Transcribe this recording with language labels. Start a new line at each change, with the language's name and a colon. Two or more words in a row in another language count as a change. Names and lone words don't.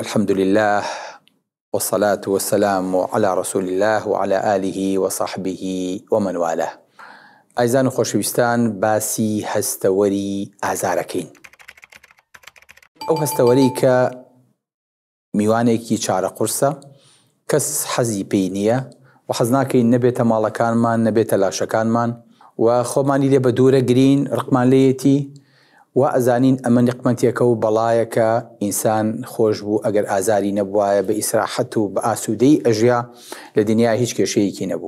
Arabic: الحمد لله والصلاة والسلام على رسول الله وعلى آله وصحبه ومن والاه.
Central Kurdish: ئایزان و خۆشەویستان باسی هەستەوەری ئازارەکەین. ئەو هەستەوەرەی کە میوانێکی چارە قورسە کەس حەزی پێی نییە و حەز ناکەین نەبێتە ماڵەکانمان نەبێتە لاشەکانمان و خۆمانی لێ بە دوورە گرین ڕقمان لێیەتی و ئەزانین ئەمە نقمەتێکە و بەڵایەکە ئینسان خۆش بوو ئەگەر ئازاری نەبوایە بە ئیسراحەت و بە ئاسوودەی ئەژیا لە دنیای هیچ کێشەیەکی نەبوو.